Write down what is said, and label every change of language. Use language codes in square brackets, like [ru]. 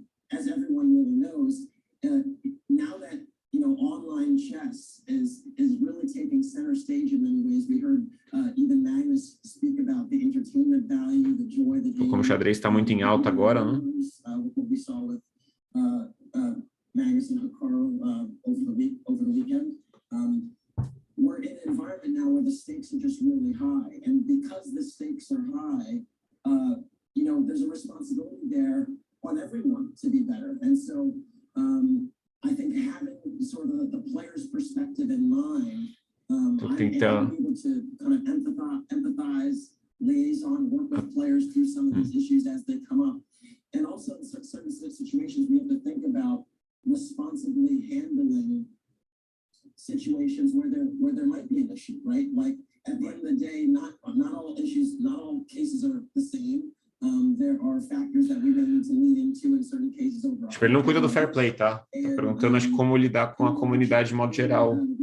[en] As everyone really knows, now that online chess is really taking center stage in many ways. We heard even Magnus speak about the entertainment value, the joy, the game. [pt] Como o xadrez está muito em alta agora, né? [en] What we saw with Magnus and Carl over the weekend. We're in an environment now where the stakes are just really high, and because the stakes are high, there's a responsibility there on everyone to be better. And so I think having sort of the player's perspective in mind, I'm able to kind of empathize, liaison, work with players through some of these issues as they come up. And also in certain situations, we have to think about responsibly handling situations where there might be an issue, right? Like at the end of the day, not all issues, not all cases are the same. There are factors that we need to lean into in certain cases overall. [pt] Tipo, ele não cuida do fair play, tá? Tá perguntando, acho, como lidar com a comunidade de modo geral.